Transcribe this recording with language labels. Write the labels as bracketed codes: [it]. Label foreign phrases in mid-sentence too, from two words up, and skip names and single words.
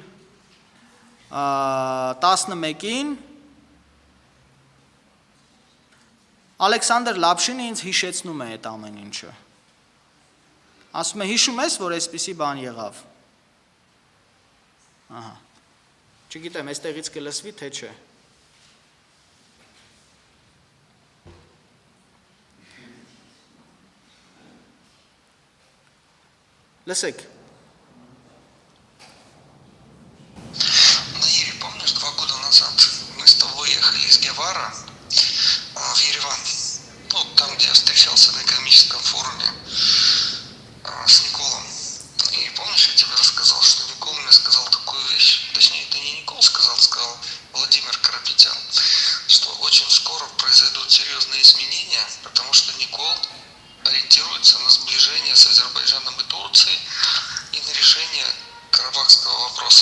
[hy] 11-ին Ալեքսանդր Լապշինը ինձ հիշեցնում է այդ ամեն ինչը։ Ասում է, հիշում ես, որ այսպիսի բան եղավ։ Ահա։ Չգիտեմ, այստեղից կլսվի, թե չէ։ Լսեք։ [ru] в Ереван, ну, там, где я встречался на экономическом форуме с Николом. И помнишь, я тебе рассказал, что Никол мне сказал такую вещь, точнее, это не Никол сказал, сказал Владимир Карапетян, что очень скоро произойдут серьезные изменения, потому что Никол ориентируется на сближение с Азербайджаном и Турцией и на решение карабахского вопроса.